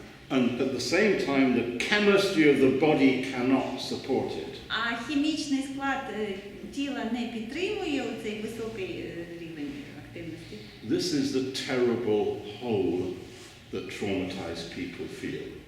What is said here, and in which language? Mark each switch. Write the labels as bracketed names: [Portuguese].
[English] and at the same time the chemistry of the body cannot support it. [Ukrainian] А хімічний склад тіла не підтримує цей високий рівень активності. [English] This is the terrible hole that traumatized people feel.